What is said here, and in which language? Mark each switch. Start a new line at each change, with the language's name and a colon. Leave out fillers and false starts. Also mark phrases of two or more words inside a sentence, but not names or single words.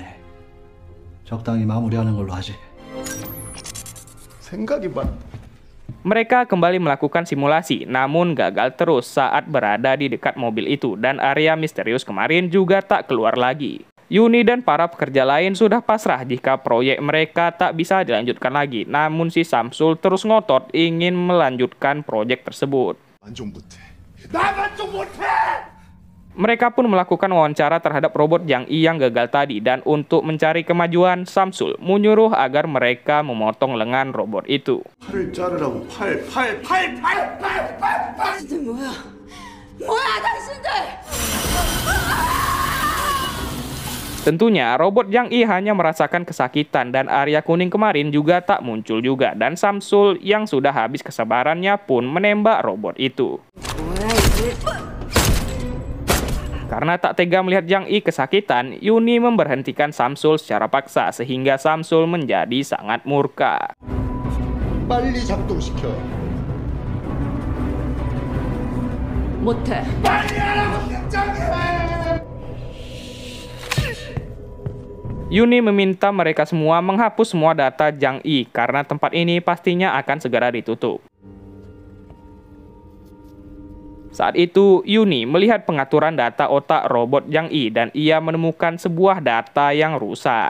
Korean: 적당히 마무리하는 걸로 하지. 생각이 많.
Indonesian: Mereka kembali melakukan simulasi, namun gagal terus saat berada di dekat mobil itu, dan area misterius kemarin juga tak keluar lagi. Yuni dan para pekerja lain sudah pasrah jika proyek mereka tak bisa dilanjutkan lagi. Namun si Samsul terus ngotot ingin melanjutkan proyek tersebut. Mereka pun melakukan wawancara terhadap robot Jang I yang gagal tadi. Dan untuk mencari kemajuan, Samsul menyuruh agar mereka memotong lengan robot itu.
Korean: 팔을 자르라고 팔. 당신들 뭐야? 뭐야 당신들?
Indonesian: Tentunya, robot Jang I hanya merasakan kesakitan dan Arya Kuning kemarin juga tak muncul juga. Dan Samsul yang sudah habis kesabarannya pun menembak robot itu. Karena tak tega melihat Jang I kesakitan, Yuni memberhentikan Samsul secara paksa sehingga Samsul menjadi sangat murka.
Korean: 빨리 작동시켜. 못해.
Indonesian: Yuni meminta mereka semua menghapus semua data Jang I karena tempat ini pastinya akan segera ditutup. Saat itu, Yuni melihat pengaturan data otak robot Jang I dan ia menemukan sebuah data yang rusak.